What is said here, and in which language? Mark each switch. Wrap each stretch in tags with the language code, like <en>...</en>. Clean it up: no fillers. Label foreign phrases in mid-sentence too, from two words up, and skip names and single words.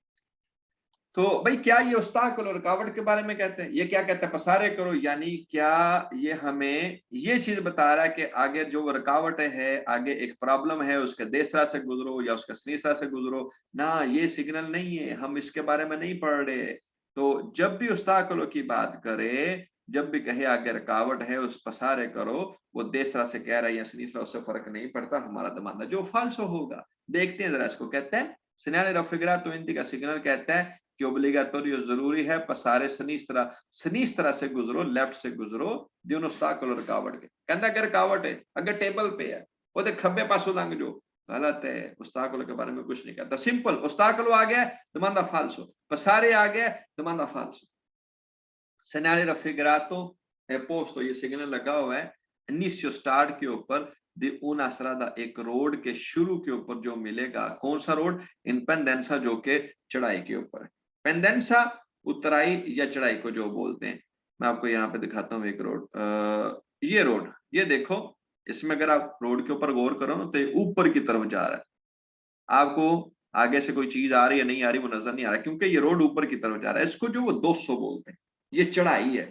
<hi>तो भाई क्या ये उस्ताकल और रुकावट के बारे में कहते हैं, ये क्या कहते हैं पसारे करो, यानी क्या ये हमें ये चीज बता रहा है कि आगे जो रुकावट है, आगे एक प्रॉब्लम है, उसके देस्त्रा से गुजरो या उसके सिनिस्त्रा से गुजरो ना, ये सिग्नल नहीं है, हम इसके बारे में नहीं पढ़ रहे। तो जब भी उस्ताकलों की बात करे, जब भी कहे आगे रुकावट है उस पसारे करो, वो देस्त्रा से कह रहा है या सिनिस्त्रा, उससे फर्क नहीं पड़ता, हमारा दमांदा जो फाल्सो होगा। देखते हैं जरा इसको, कहते हैं</hi> <it>segnale raffigurato indica,</it> <hi>सिग्नल कहता है कि ओब्लिगाटोरियो जरूरी है</hi> <it>passare sinistra, sinistra</it> <hi>से गुजरो, लेफ्ट से गुजरो,</hi> <it>di un ostacolo</it> <hi>रुकावट के। कहता अगर रुकावट है, अगर टेबल पे है वो तो</hi> <pa>ਖੱਬੇ ਪਾਸੋਂ ਲੰਘ ਜੋ,</pa> <hi>गलत है, उस्ताकलो के बारे में कुछ नहीं कहता। सिंपल, उस्ताकलो आ गया</hi> <it>domanda falso,</it> <hi>पसारे आ गया</hi> <it>domanda falso. segnale raffigurato è posto,</it> <hi>ये सिग्नल लगा हुआ है इनिशियो स्टार्ट के ऊपर,</hi> <it>di una strada,</it> <hi>एक रोड के शुरू के ऊपर जो मिलेगा, कौन सा रोड?</hi> <it>in pendenza,</it> <hi>जो के चढ़ाई के ऊपर है। पेंडेंसा उतराई या चढ़ाई को जो बोलते हैं, मैं आपको यहाँ पे दिखाता हूँ एक रोड, ये रोड, ये देखो, इसमें अगर आप रोड के ऊपर गौर करो ना तो ये ऊपर की तरफ जा रहा है, आपको आगे से कोई चीज आ रही है नहीं आ रही वो नजर नहीं आ रहा, क्योंकि ये रोड ऊपर की तरफ जा रहा है, इसको जो वो 200 बोलते हैं, ये चढ़ाई है।</hi>